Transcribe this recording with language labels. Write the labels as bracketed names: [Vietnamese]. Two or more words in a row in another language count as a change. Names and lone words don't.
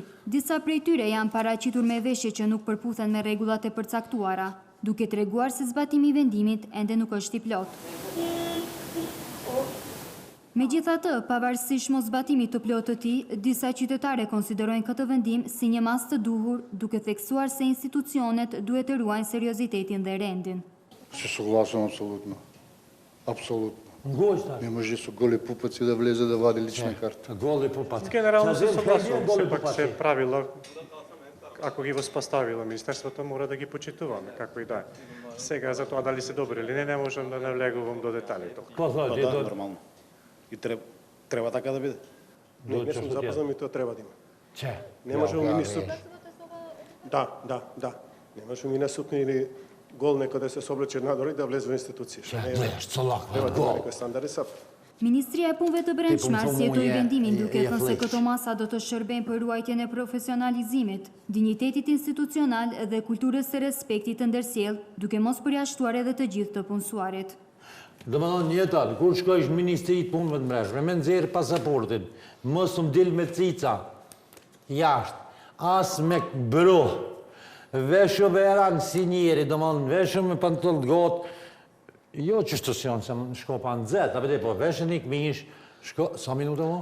[Albanian] Disa prej tyre janë paraqitur me veshje që nuk përputhen me rregullat e përcaktuara, duke treguar se zbatimi i vendimit ende nuk është i plotë. Megjithatë, pavarësisht mos zbatimit të plotë të tij, disa qytetare konsiderojnë këtë vendim si një mas të duhur, duke theksuar se institucionet duhet të ruajnë seriozitetin dhe rendin. [Macedonian] Се съгласен абсолютно. Абсолютно. Гошта. Не може со голи пупаци да влезе да вади лична карта. Голи пупаци. Генерално се съгласувам, все пак се правила, ако ги възпоставила Министерството, мора да ги почитуваме, како и да е. Сега, за тоа дали се добри или не можам да навлегувам до детали. Да, нормално. И треба така да биде. Не сум запознат и тоа треба да има. Че? Не можеме ми суд. Да. Не можеме ми на суд или гол некој да се соблече надвор и да влезе во институција. Треба да има некој стандарди сад. [Albanian] Ministria e Punëve të Brendshme arsjetoi vendimin duke thënë se këto masa do të shërbejnë për ruajtjen e profesionalizimit, dinjitetit institucional dhe kulturës së respektit të ndërsjellë, duke mos përjashtuar edhe të gjithë të punësuarit. Do më thonë njëtan, kur shkojsh në Ministri të Punëve të Brendshme, me nxjerr pasaportin, mos më dil me cica, jashtë, as me bro, veshë veran si njeri, do më thonë veshë me pantoll të gotë, jo që shtosion, se më shko pa në zetë, a vete, po veshën i këmish, shko, sa minuta mo?